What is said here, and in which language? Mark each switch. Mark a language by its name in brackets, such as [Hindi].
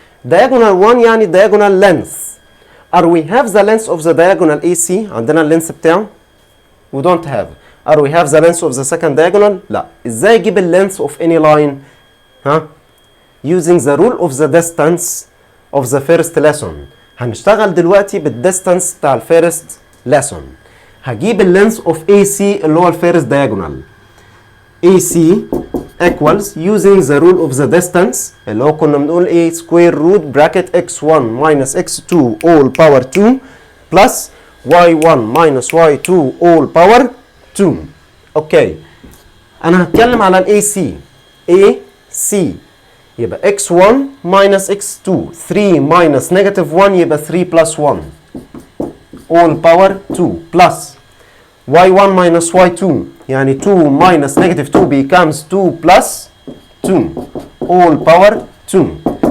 [English] diagonal 1 يعني diagonal length. Are we have the length of the diagonal AC؟ [Arabic] عندنا اللينس بتاعه؟ [English] We don't have. Are we have the length of the second diagonal؟ لا. [Arabic] ازاي اجيب اللينس [English] of any line؟ ها؟ Using the rule of the distance of the first lesson. [Arabic] هنشتغل دلوقتي بالديستانس بتاع الفيرست lesson. هجيب اللينس of AC اللي هو الفيرست diagonal. [English] AC equals using the rule of the distance [Arabic] اللي هو كنا بنقول ايه [English] square root bracket x1 minus x2 all power 2 plus y1 minus y2 all power 2. [Arabic] اوكي انا هتكلم على ال AC. [English] AC يبقى x1 minus x2 3 minus negative 1 يبقى 3 plus 1 all power 2 plus y1 minus y2 يعني 2 minus negative 2 becomes 2 plus 2 all power 2.